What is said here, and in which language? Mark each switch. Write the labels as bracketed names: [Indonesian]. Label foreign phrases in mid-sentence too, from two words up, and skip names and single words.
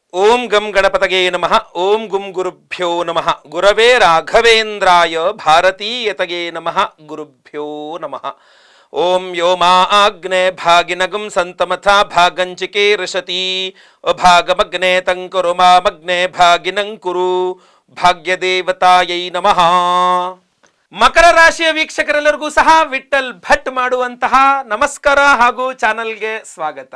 [Sanskrit] ಓಂ ಗಂ ಗಣಪತಗೆ ನಮಃ. ಓಂ ಗುಂ ಗುರುಭ್ಯೋ ನಮಃ. ಗುರವೇ ರಾಘವೇಂದ್ರಾಯ ಭಾರತೀಯತಗೆ ನಮಃ. ಗುರುಭ್ಯೋ ನಮಃ. ಓಂ ಯೋ ಮಾ ಆಗ್ನೇ ಭಾಗಿನಗಂ ಸಂತಮಥಾ ಭಾಗಂಚಿಕೆ ರಶತಿ ಅಭಾಗಮಗ್ನೇ ತಂಕುರು ಮಾಮಗ್ನೇ ಭಾಗಿನಂಕುರು ಭಾಗ್ಯದೇವತಾಯೈ ನಮಃ. [Kannada] ಮಕರ ರಾಶಿಯ ವೀಕ್ಷಕರೆಲ್ಲರಿಗೂ ಸಹ ವಿಠಲ್ ಭಟ್ ಮಾಡುವಂತಹ ನಮಸ್ಕಾರ ಹಾಗೂ ಚಾನಲ್ಗೆ ಸ್ವಾಗತ.